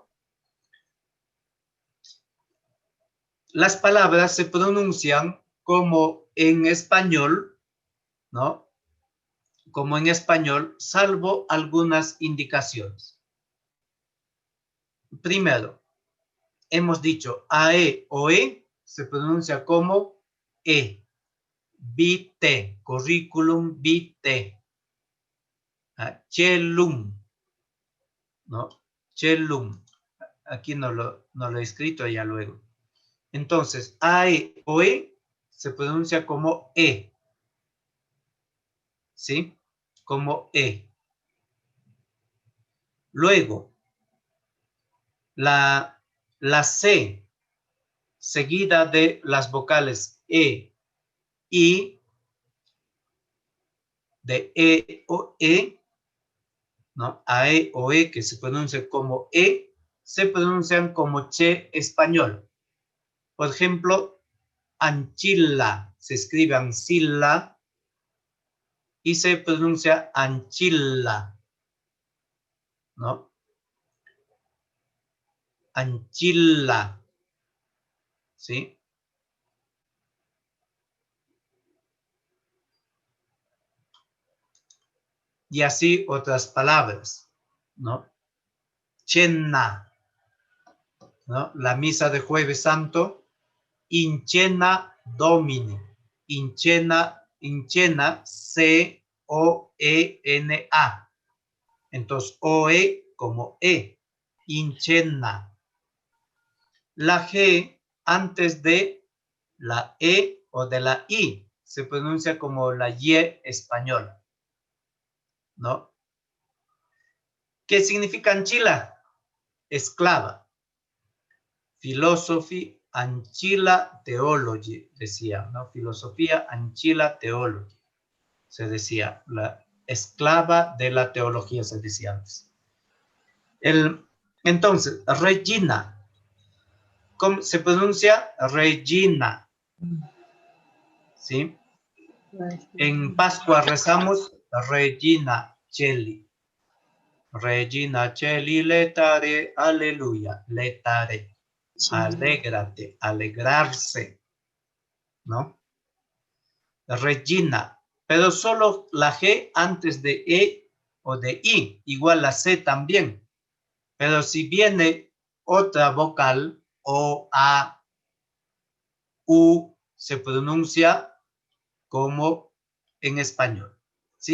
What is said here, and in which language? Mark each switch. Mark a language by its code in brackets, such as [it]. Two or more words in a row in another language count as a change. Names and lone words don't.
[es] Las palabras se pronuncian como en español, ¿no? Como en español, salvo algunas indicaciones. Primero, hemos dicho AE o E, se pronuncia como E. [la] Vitae, curriculum vitae. [es] Celum, ¿no? Celum. Aquí no lo he escrito ya luego. Entonces, AE o E se pronuncia como E. ¿Sí? Como E. Luego, la C seguida de las vocales E, I, de E o E, ¿no? AE o E, que se pronuncia como E, se pronuncian como che español. Por ejemplo, anchilla, se escribe ancilla y se pronuncia anchilla, ¿no? Anchilla, ¿sí? Y así otras palabras, ¿no? Cena, ¿no? La misa de Jueves Santo, [la] in cena Domini, in cena, C-O-E-N-A. [es] Entonces, O-E como E, [la] in cena. [es] La G antes de la E o de la I se pronuncia como la Y española, ¿no? ¿Qué significa anchila? [la] Esclava. Philosophy Ancilla Theology, [es] decía, ¿no? [la] Filosofía Ancilla Theology, [es] se decía, la esclava de la teología, se decía antes. Entonces, Regina, ¿cómo se pronuncia? Regina, ¿sí? En Pascua rezamos [la] Regina Cheli. Regina Cheli, letare, aleluya, letare. [es] Alégrate, alegrarse, ¿no? Regina, pero solo la G antes de E o de I, igual la C también. Pero si viene otra vocal, O, A, U se pronuncia como en español, ¿sí?